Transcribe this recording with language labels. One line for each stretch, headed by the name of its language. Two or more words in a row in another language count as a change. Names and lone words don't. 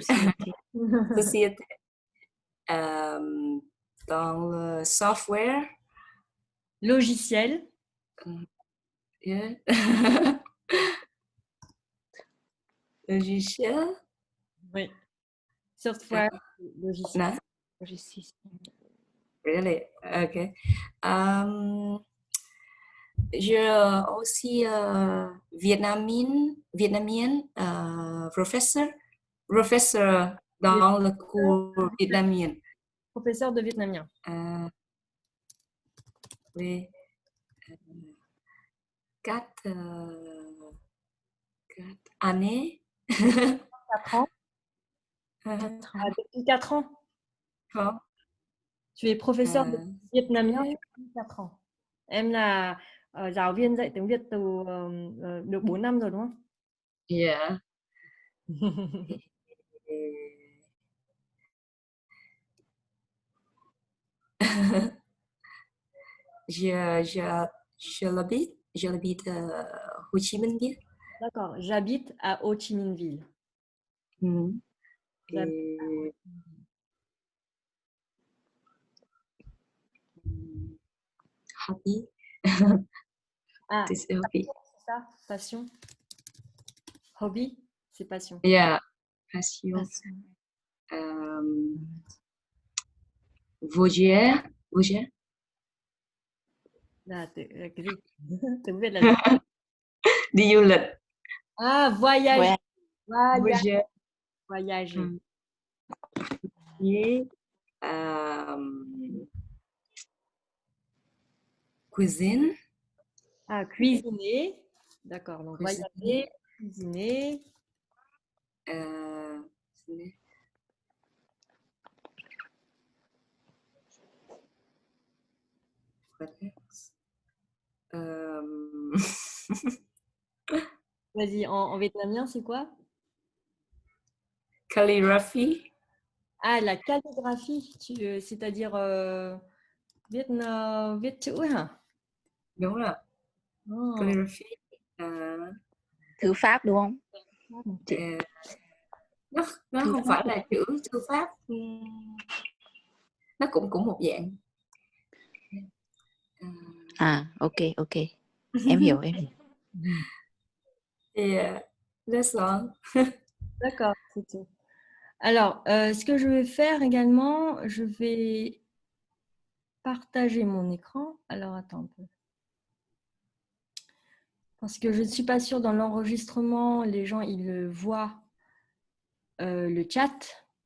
French: society. Dans le software, Logiciel. yeah. Logiciel, Oui. Software. Logiciel.
English: no, really, okay.
French: Je aussi Vietnamien professeur dans le cours vietnamien. Professeur de vietnamien. Oui. 4 années. 4 ans. Depuis 4 ans.
Vietnamese: Không.
French: Tu es professeur de vietnamien depuis 4 ans.
Vietnamese: Em là giáo viên dạy tiếng Việt từ được 4 năm rồi đúng không?
English: Yeah.
French: J'habite Hồ Chí Minh Ville. D'accord, j'habite à Ho Chi Minh Ville. Et... Hobby. Ah, C'est hobby. c'est ça, passion. Hobby, c'est passion. Yeah, passion. Voyage.
Vietnamese: Là, cái gì? Tiếng Việt là gì? Đi du lịch.
French: Ah, voyage. Voyage. Voyager. Et, cuisine. Ah, cuisiner. D'accord, donc voyager, cuisiner. Vas-y, en vietnamien, c'est quoi?
English: Calligraphy.
French: Ah, la calligraphie, c'est-à-dire
Vietnamese: viết chữ hả? Đúng rồi. Calligraphy. Thư pháp đúng không? Nó không phải là chữ thư pháp, nó cũng một dạng. Ok. Em hiểu.
English: Yeah, that's all.
French: D'accord, c'est tout. Alors, ce que je vais faire également, je vais partager mon écran. Alors, attends un peu. Parce que je ne suis pas sûre, dans l'enregistrement, les gens, ils voient le chat.